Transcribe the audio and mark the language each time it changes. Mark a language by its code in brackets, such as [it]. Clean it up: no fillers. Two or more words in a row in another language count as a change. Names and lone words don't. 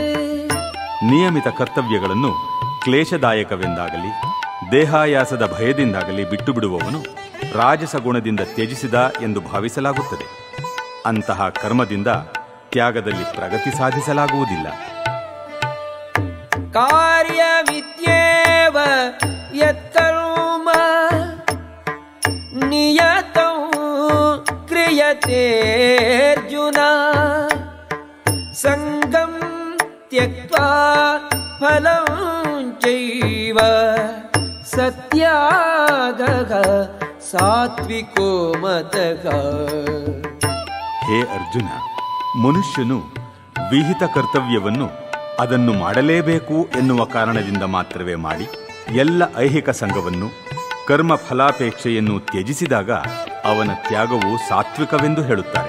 [kn] ನಿಯಮಿತ ಕರ್ತವ್ಯಗಳನ್ನು ಕ್ಲೇಶದಾಯಕವೆಂದಾಗಲಿ ದೇಹಾಯಾಸದ ಭಯದಿಂದಾಗಲಿ ಬಿಟ್ಟು ಬಿಡುವವನು ರಾಜಸ ಗುಣದಿಂದ ತ್ಯಜಿಸಿದ ಎಂದು ಭಾವಿಸಲಾಗುತ್ತದೆ. ಅಂತಹ ಕರ್ಮದಿಂದ ತ್ಯಾಗದಲ್ಲಿ ಪ್ರಗತಿ ಸಾಧಿಸಲಾಗುವುದಿಲ್ಲ. [sa] ಕಾರ್ಯವಿದ್ಯೇವ ಯತ್ಕರ್ಮ ನಿಯತಂ ಕ್ರಿಯತೆ ಅರ್ಜುನ ಸಂಗಂ ತ್ಯಕ್ತ್ವಾ ಫಲಂ ಚೈವ ಸತ್ಯಾಗಃ ಸಾತ್ವಿಕೋ ಮತಃ. [kn] ಹೇ ಅರ್ಜುನ, ಮನುಷ್ಯನು ವಿಹಿತ ಕರ್ತವ್ಯವನ್ನು ಅದನ್ನು ಮಾಡಲೇಬೇಕು ಎನ್ನುವ ಕಾರಣದಿಂದ ಮಾತ್ರವೇ ಮಾಡಿ ಎಲ್ಲ ಐಹಿಕ ಸಂಘವನ್ನು ಕರ್ಮ ಫಲಾಪೇಕ್ಷೆಯನ್ನು ತ್ಯಜಿಸಿದಾಗ ಅವನ ತ್ಯಾಗವು ಸಾತ್ವಿಕವೆಂದು ಹೇಳುತ್ತಾರೆ.